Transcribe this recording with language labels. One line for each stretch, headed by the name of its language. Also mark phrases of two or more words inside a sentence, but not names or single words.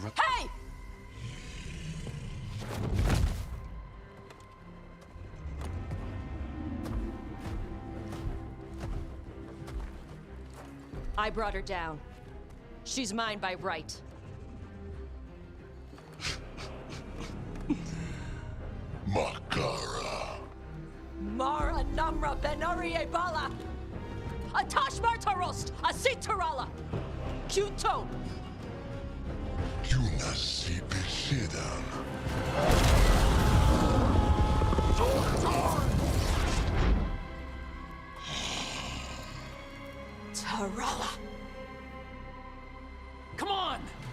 English: Hey! I brought her down. She's mine by right. Makara. Mara Namra Benarie Bala! Atash Martarost! Asit Tarala! Kyuto! Yunasi Beshidan. Tarala! Come on!